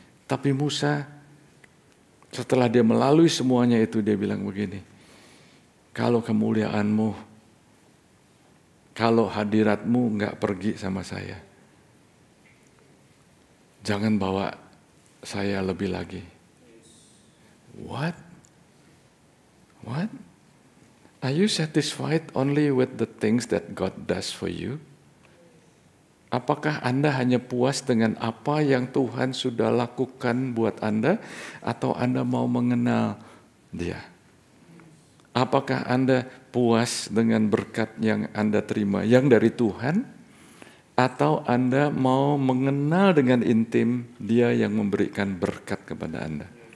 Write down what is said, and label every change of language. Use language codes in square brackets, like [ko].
[id] Tapi Musa, setelah dia melalui semuanya itu, dia bilang begini, kalau kemuliaanmu, kalau hadiratmu nggak pergi sama saya, jangan bawa saya lebih lagi. [en] What? Are you satisfied only with the things that God does for you? [id] Apakah Anda hanya puas dengan apa yang Tuhan sudah lakukan buat Anda, atau Anda mau mengenal Dia? Apakah Anda puas dengan berkat yang Anda terima, yang dari Tuhan, atau Anda mau mengenal dengan intim Dia yang memberikan berkat kepada Anda?